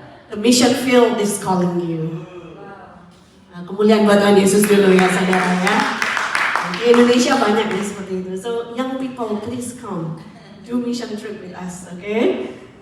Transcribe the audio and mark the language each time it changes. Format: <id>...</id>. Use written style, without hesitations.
<en>The mission field is calling you.</en> <id>Nah, kemuliaan buat Tuhan Yesus dulu ya, saudara ya. Di Indonesia banyak nih seperti itu.</id> <en>So young people, please come do mission trip with us, okay?</en>